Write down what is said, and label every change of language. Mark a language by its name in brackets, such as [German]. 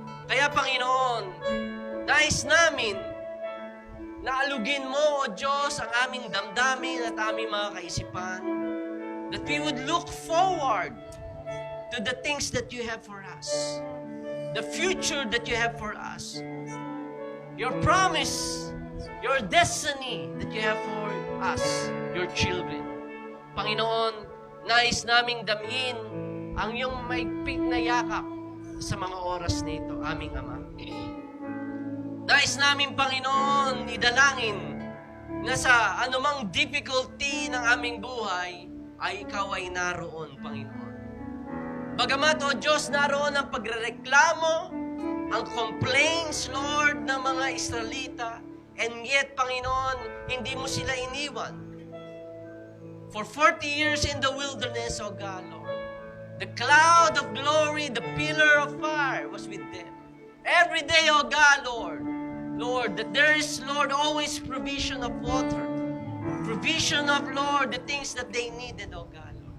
[Filipino] Kaya Panginoon, nais namin na alugin mo, O Diyos, ang aming damdamin at aming mga kaisipan, [English] that we would look forward to the things that you have for us, the future that you have for us, your promise, your destiny that you have for us, your children. [Filipino] Panginoon, nais naming damhin ang iyong maigpit na yakap sa mga oras na ito, aming Ama. Nais namin, Panginoon, idalangin na sa anumang difficulty ng aming buhay, ay Ikaw ay naroon, Panginoon. Bagamat, O Diyos, naroon ang pagrereklamo, ang complaints, Lord, ng mga Israelita, and yet, Panginoon, hindi mo sila iniwan. [English] For 40 years in the wilderness, O God, Lord, the cloud of glory, the pillar of fire was with them. Every day, O God, Lord, that there is, Lord, always provision of water. Provision of, Lord, the things that they needed, O God.